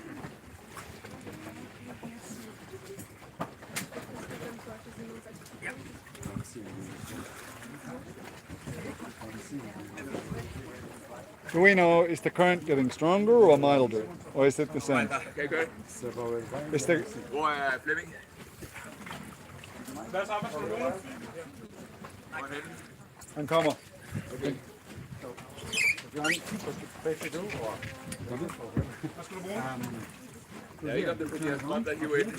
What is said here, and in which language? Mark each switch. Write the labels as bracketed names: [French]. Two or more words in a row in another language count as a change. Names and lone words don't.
[English] Do we know, is the current getting stronger or milder? Or is it the same? Is the, [Danish] Hvor er Flemming? Hvad så, hvad skal du gøre? han kommer. Hvad skal du bruge? Jeg ved ikke, om det er fordi, jeg strøm, der hiver ind.